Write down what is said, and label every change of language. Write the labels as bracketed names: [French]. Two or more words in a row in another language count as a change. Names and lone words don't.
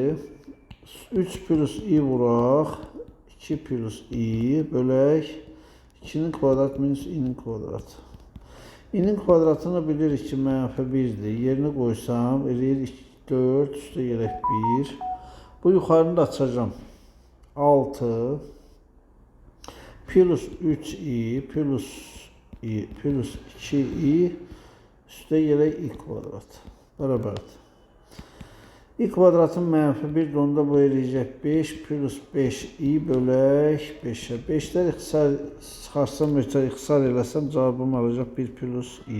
[Azerbaijani] 3 plus i vuraq. 2 plus i bölək 2-nin kvadrat minus i-nin kvadratı. İnin kvadratını bilirik ki mənfi 1'dir. Yerinə qoysam eləyir 4 üstə gələk 1. Bu yuxarını da açacağım. 6 plus 3i plus 2i üstə gələk i kvadrat. Bərabərdir. I kvadratın mənfi 1 də onda bu eləyəcək 5 plus 5i bölək 5'ə. 5'lər çıxarsam, ixtisar eləsəm cavabım alacaq 1 plus i.